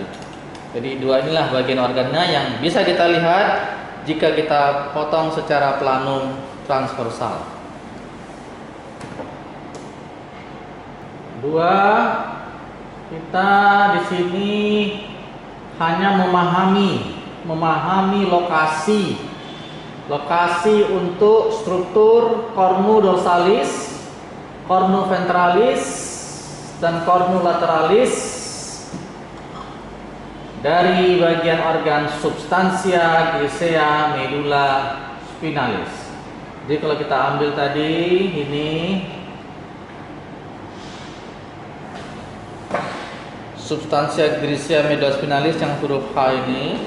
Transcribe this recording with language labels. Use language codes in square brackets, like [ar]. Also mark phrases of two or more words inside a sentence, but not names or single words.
[id] Jadi dua inilah bagian organnya yang bisa kita lihat jika kita potong secara planum transversal. Dua, kita di sini hanya memahami lokasi untuk struktur [la] cornu dorsalis, cornu ventralis, [id] dan [la] cornu lateralis [id] dari bagian organ [la] substansia grisea medula spinalis. [id] Jadi kalau kita ambil tadi ini [la] substansia grisea medula spinalis [id] yang huruf H ini.